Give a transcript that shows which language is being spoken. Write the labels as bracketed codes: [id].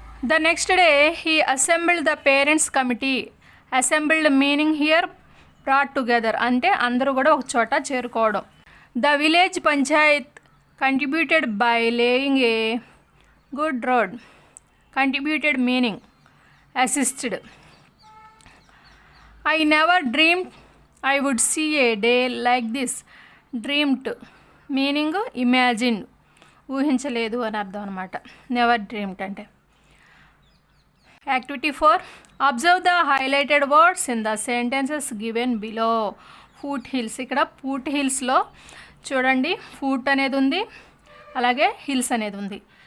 [en] The next day he assembled the parents committee. Assembled meaning here brought together, [te] అంటే అందరూ కూడా ఒక చోట చేరుకోవడం. [en] The village panchayat contributed by laying a good road. Contributed meaning assisted. I never dreamed I would see a day like this. Dreamed meaning imagine, [te] ఊహించలేదు అని అర్థం అనమాట. [en] never dreamed [te] అంటే. [en] Activity 4, observe the highlighted words in the sentences given below. Foot hills. [te] ఇక్కడ foot హిల్స్లో చూడండి, foot అనేది ఉంది, అలాగే హిల్స్ అనేది ఉంది.